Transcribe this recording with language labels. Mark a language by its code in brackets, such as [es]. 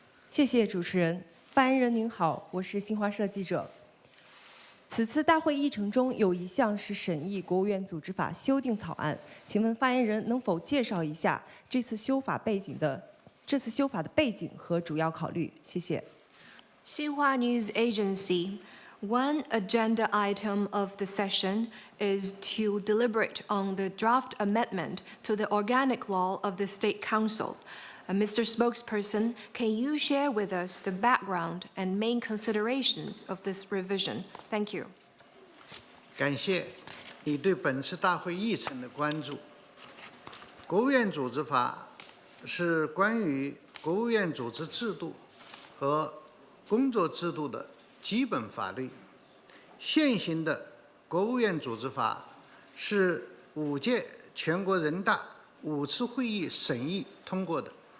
[zh] 谢谢主持人，发言人您好，我是新华社记者。此次大会议程中有一项是审议国务院组织法修订草案，请问发言人能否介绍一下这次修法的背景和主要考虑？谢谢。 [en] Xinhua News Agency. One agenda item of the session is to deliberate on the draft amendment to the organic law of the State Council. Mr. Spokesperson, can you share with us the background and main considerations of this revision? Thank you. [zh] 感谢你对本次大会议程的关注。国务院组织法是关于国务院组织制度和工作制度的基本法律。现行的国务院组织法是5届全国人大5次会议审议通过的。